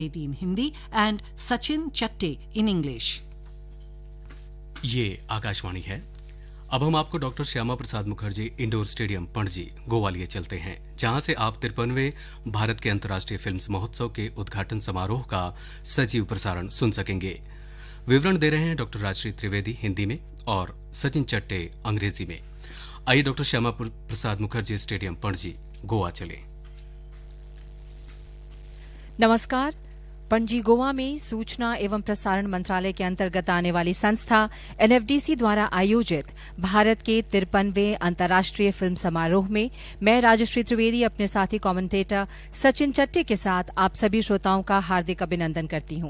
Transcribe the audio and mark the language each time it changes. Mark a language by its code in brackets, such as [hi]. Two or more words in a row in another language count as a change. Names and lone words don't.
[en] in Hindi and Sachin Chatte in English. [hi] ये आकाशवाणी है। अब हम आपको डॉक्टर श्यामा प्रसाद मुखर्जी इंडोर स्टेडियम पणजी गोवा लिए चलते हैं, जहां से आप 53वें भारत के अंतर्राष्ट्रीय फिल्म महोत्सव के उद्घाटन समारोह का सजीव प्रसारण सुन सकेंगे। विवरण दे रहे हैं डॉक्टर राजश्री त्रिवेदी हिंदी में और सचिन चट्टे अंग्रेजी में। आइए डॉक्टर श्यामा प्रसाद मुखर्जी स्टेडियम पणजी गोवा चले। नमस्कार। पणजी गोवा में सूचना एवं प्रसारण मंत्रालय के अंतर्गत आने वाली संस्था एनएफडीसी द्वारा आयोजित भारत के 53वें अंतर्राष्ट्रीय फिल्म समारोह में मैं राजश्री त्रिवेदी अपने साथी कमेंटेटर सचिन चट्टे के साथ आप सभी श्रोताओं का हार्दिक अभिनंदन करती हूं।